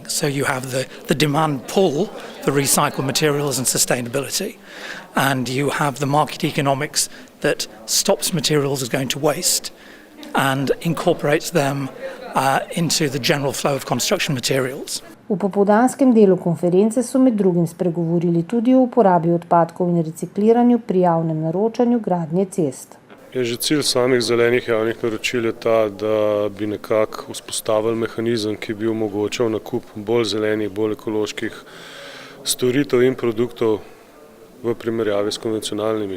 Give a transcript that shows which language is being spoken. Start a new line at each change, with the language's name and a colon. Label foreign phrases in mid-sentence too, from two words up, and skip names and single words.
English: So you have the demand pull for recycled materials and sustainability, and you have the market economics that stops materials as going to waste and incorporates them into the general flow of construction materials.
Slovenian: V popoldanskem delu konference so med drugim spregovorili tudi o uporabi odpadkov in recikliranju pri javnem naročanju gradnje cest. Že cilj samih zelenih javnih naročil je ta, da bi nekako vzpostavili mehanizem, ki bi omogočal nakup bolj zelenih, bolj ekoloških storitev in produktov v primerjavi s konvencionalnimi.